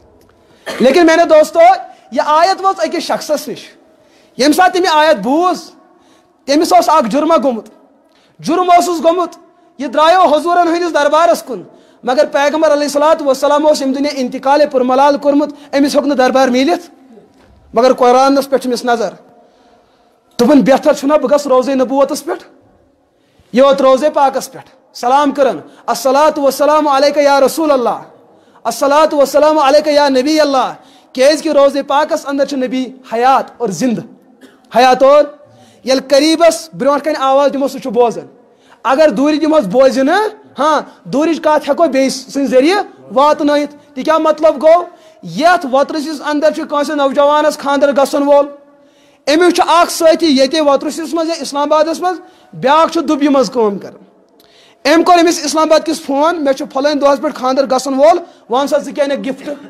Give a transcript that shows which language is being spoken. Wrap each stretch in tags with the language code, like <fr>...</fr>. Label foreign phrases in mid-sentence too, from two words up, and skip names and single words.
<ks>لیکن میانے دوستو یہ آیت وٲژ أکِس شخصس نِش ییٚمہِ ساتہٕ تٔمۍ یہِ آیت بوٗز تٔمِس اوس اکھ جُرما گوٚمُت جُرم اوسُس گوٚمُت یہِ درٛایو حضوٗرن ہٕنٛدِس دربارس کُن مگر پیغمبر</ks> <ar>علیہ الصلوٰتُ وسلام</ar> <ks>اوس ییٚمہِ دُنیا انتقالے پُرملال کوٚرمُت أمِس ہیوٚک نہٕ دربار میٖلِتھ مگر قرآنس پٮ۪ٹھ چھِ أمِس نظر دوٚپُن بہتر چھُنہ بہٕ گژھٕ روزے نبوتس پٮ۪ٹھ یہِ ووت روزے پاکس پٮ۪ٹھ سلام کران</ks> <ar>الصلاۃ والسلام علیکہ یا رسول اللہ الصلاۃ والسلام علیکہ یا نبی اللہ</ar> <ks>کیازِ کہ روزے پاکس اندر چھُ نبی حیات اور زندہ حیات اور ییٚلہِ قریٖبس برونٛٹھ کنہِ آواز دِمو سُہ چھُ بوزان اگر دوٗرِ دِموس بوزِ نہٕ ہاں دوٗرِچ کتھ ہٮ۪کو بیٚیہِ سٕنٛدِ ذٔریعہٕ واتنٲیِتھ تہِ کیٛاہ مطلب گوٚو یتھ وۄترٕ اندر چھُ کٲنٛسہِ نوجوانس خانٛدر گژھن وول أمِس چھُ اکھ سٲتھی ییٚتے وۄترٕ منٛز یا اسلام آبادس منٛز بیاکھ چھُ دُبیہِ منٛز کٲم کران أمۍ کوٚر أمِس اسلام آباد کِس فون مےٚ چھُ فلٲنۍ دۄہس پٮ۪ٹھ خانٛدر گژھن وول وَن سا ژٕ کیٛاہ اَنکھ گفٹ</ks>